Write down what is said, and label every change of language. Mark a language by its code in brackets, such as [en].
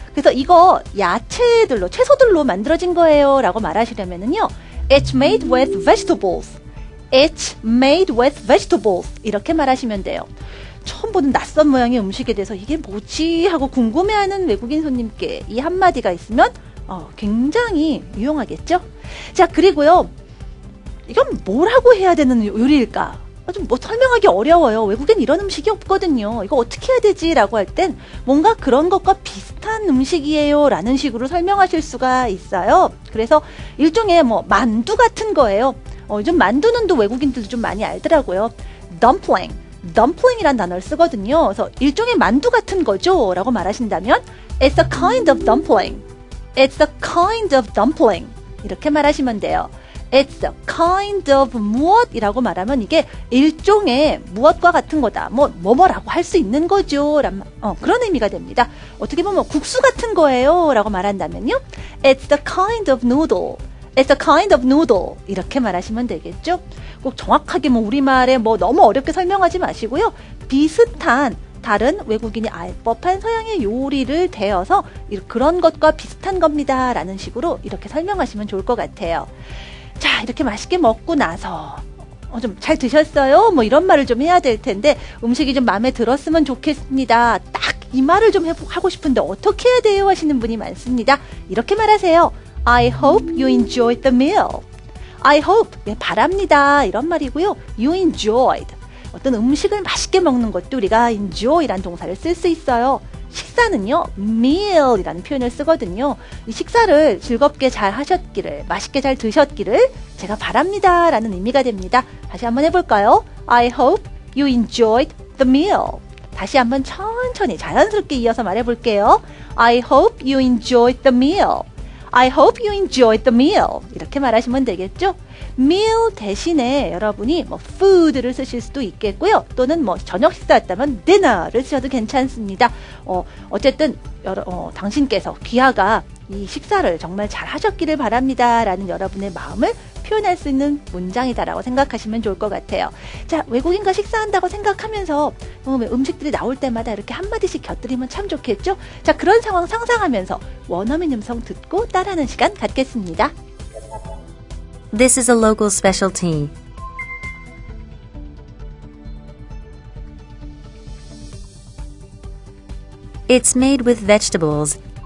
[ko] 그래서 이거 채소들로 만들어진 거예요 라고 말하시려면은요. [en] It's made with vegetables. It's made with vegetables. [ko] 이렇게 말하시면 돼요. 처음 보는 낯선 모양의 음식에 대해서 이게 뭐지 하고 궁금해하는 외국인 손님께 이 한마디가 있으면 굉장히 유용하겠죠? 자, 그리고요. 이건 뭐라고 해야 되는 요리일까? 좀 뭐 설명하기 어려워요. 외국엔 이런 음식이 없거든요. 이거 어떻게 해야 되지? 라고 할 땐 뭔가 그런 것과 비슷한 음식이에요. 라는 식으로 설명하실 수가 있어요. 그래서 일종의 뭐 만두 같은 거예요. 요즘 만두는 또 외국인들도 좀 많이 알더라고요. dumpling이란 단어를 쓰거든요. 그래서 일종의 만두 같은 거죠. 라고 말하신다면 [en] It's a kind of dumpling. It's a kind of dumpling. [ko] 이렇게 말하시면 돼요. [en] It's a kind of [ko] 무엇이라고 말하면 이게 일종의 무엇과 같은 거다. 뭐라고 할 수 있는 거죠. 그런 의미가 됩니다. 어떻게 보면 국수 같은 거예요. 라고 말한다면요. [en] It's a kind of noodle. It's a kind of noodle. [ko] 이렇게 말하시면 되겠죠. 꼭 정확하게 우리말에 너무 어렵게 설명하지 마시고요. 비슷한 다른 외국인이 알 법한 서양의 요리를 대어서 그런 것과 비슷한 겁니다. 라는 식으로 이렇게 설명하시면 좋을 것 같아요. 자, 이렇게 맛있게 먹고 나서 좀 잘 드셨어요? 이런 말을 좀 해야 될 텐데 음식이 좀 마음에 들었으면 좋겠습니다. 딱 이 말을 좀 하고 싶은데 어떻게 해야 돼요? 하시는 분이 많습니다. 이렇게 말하세요. [en] I hope you enjoyed the meal. I hope, [ko] 바랍니다. 이런 말이고요. [en] You enjoyed. [ko] 어떤 음식을 맛있게 먹는 것도 우리가 enjoy라는 동사를 쓸 수 있어요. 식사는요, meal이라는 표현을 쓰거든요. 이 식사를 즐겁게 잘 하셨기를, 맛있게 잘 드셨기를 제가 바랍니다. 라는 의미가 됩니다. 다시 한번 해볼까요? [en] I hope you enjoyed the meal. [ko] 다시 한번 천천히 자연스럽게 이어서 말해볼게요. [en] I hope you enjoyed the meal. I hope you enjoyed the meal. [ko] 이렇게 말하시면 되겠죠? meal 대신에 여러분이 food를 쓰실 수도 있겠고요. 또는 저녁 식사였다면 dinner를 쓰셔도 괜찮습니다. 어쨌든 당신께서 귀하가 이 식사를 정말 잘 하셨기를 바랍니다. 라는 여러분의 마음을 표현할 수 있는 문장이다라고 생각하시면 좋을 것 같아요. 자, 외국인과 식사한다고 생각하면서 음식들이 나올 때마다 이렇게 한마디씩 곁들이면 참 좋겠죠? 자, 그런 상황 상상하면서 원어민 음성 듣고 따라하는 시간 갖겠습니다. [en] This is a local specialty. It's made with vegetables.